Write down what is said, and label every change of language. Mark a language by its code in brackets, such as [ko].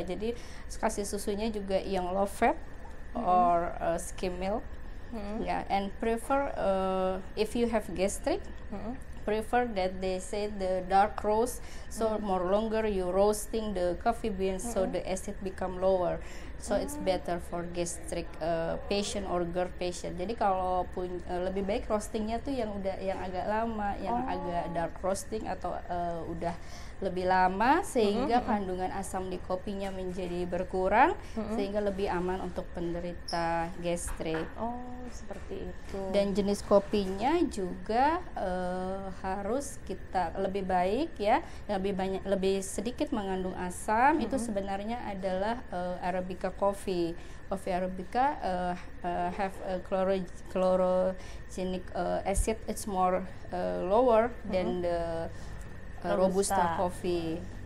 [id] Jadi kasih susunya juga yang [en] low fat or skim milk. And prefer if you have gastric, prefer that they say the dark roast, so more longer you roasting the coffee beans, so the acid become lower. So it's better for gastric patient or GERD patient. [id] Jadi kalau lebih baik roastingnya tuh yang agak lama, yang agak dark roasting atau udah lebih lama, sehingga kandungan asam di kopinya menjadi berkurang, sehingga lebih aman untuk penderita gastrik. Oh, seperti itu. Dan jenis kopinya juga harus kita lebih baik ya, lebih sedikit mengandung asam. Itu sebenarnya adalah Arabica coffee. [en] Coffee Arabica have a chlorogenic acid. It's more lower than the Robusta coffee.